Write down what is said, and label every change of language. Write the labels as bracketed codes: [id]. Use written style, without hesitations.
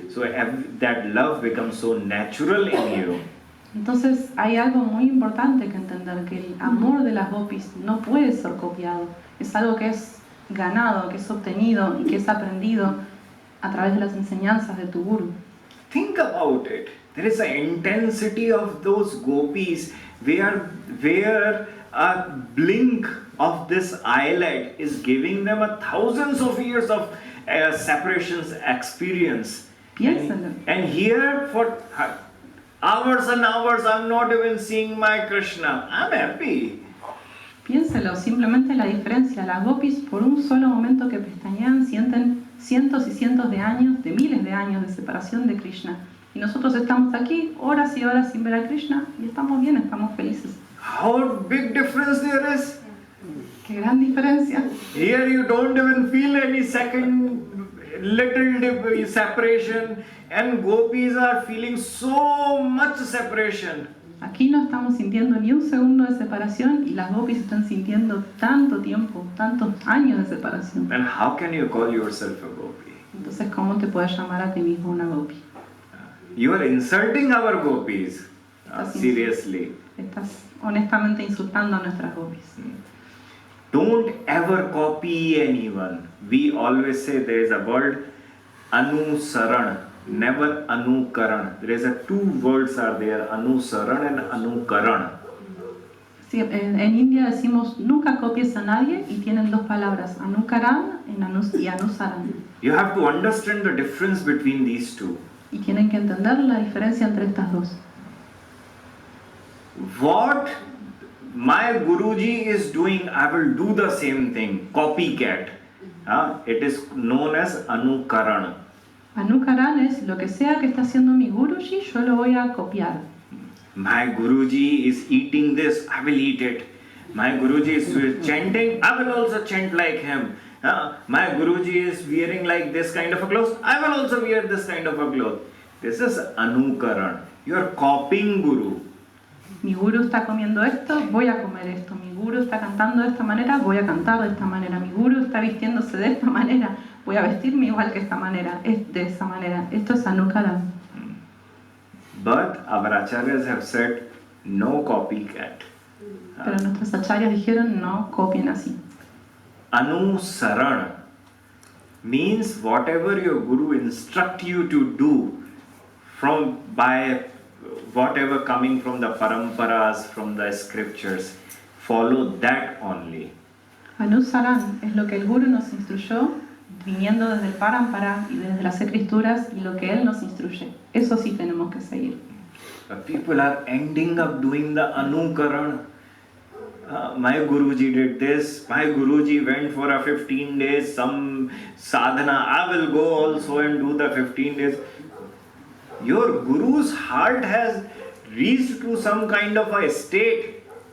[en] So that love becomes so natural in you. [es] Entonces hay algo muy importante que entender, que el amor de las gopis no puede ser copiado. Es algo que es ganado, que es obtenido y que es aprendido a través de las enseñanzas de tu guru. [en] Think about it. There is an intensity of those gopis where a blink of this eyelid is giving them thousands of years of separations experience. [es] Piénsalo. [en] And here for hours and hours I'm not even seeing my Krishna. I'm happy. [es] Piénselo, simplemente la diferencia. Las gopis por un solo momento que pestañean sienten cientos y cientos de años, de miles de años de separación de Krishna. Y nosotros estamos aquí horas y horas sin ver a Krishna y estamos bien, estamos felices. [en] How big difference there is. [es] ¡Qué gran diferencia! [en] Here you don't even feel any second little separation, and gopis are feeling so much separation. [es] Aquí no estamos sintiendo ni un segundo de separación y las gopis están sintiendo tanto tiempo, tantos años de separación. [en] And how can you call yourself a gopi? [es] Entonces, ¿cómo te puedes llamar a ti mismo una gopi? [en] You are insulting our gopis. Seriously. [es] Estás honestamente insultando a nuestras gopis. [en] Don't ever copy anyone. We always say there is a word anusaran, never anukaran. There is two words are there, anusaran and anukaran. [es] Sí, en India decimos nunca copies a nadie y tienen dos palabras, anukaran y anusaran. [en] You have to understand the difference between these two. [es] Y tienen que entender la diferencia entre estas dos. [en] What my Guruji is doing, I will do the same thing, copycat. It is known as anukaran. [es] Anukaran es lo que sea que está haciendo mi Guruji, yo lo voy a copiar. [en] My Guruji is eating this, I will eat it. My Guruji is chanting, I will also chant like him. My Guruji is wearing like this kind of a clothes, I will also wear this kind of a cloth. This is anukaran. You are copying Guru. [es] Mi guru está comiendo esto, voy a comer esto. Mi guru está cantando de esta manera, voy a cantar de esta manera. Mi guru está vistiéndose de esta manera, voy a vestirme igual que esta manera, de esa manera. Esto es anukaran. [en] But our acharyas have said no copycat. [es] Pero nuestros acharyas dijeron no copien así. [en] Anusaran means whatever your guru instruct you to do by whatever coming from the paramparas, from the scriptures, follow that only. [es] Anusaran es lo que el guru nos instruyó, viniendo desde el parampara y desde las escrituras, y lo que él nos instruye. Eso sí tenemos que seguir. [en] But people are ending up doing the anukaran. My Guruji did this, my Guruji went for a 15 days, some sadhana, I will go also and do the 15 days. Your Guru's heart has reached to some kind of a state.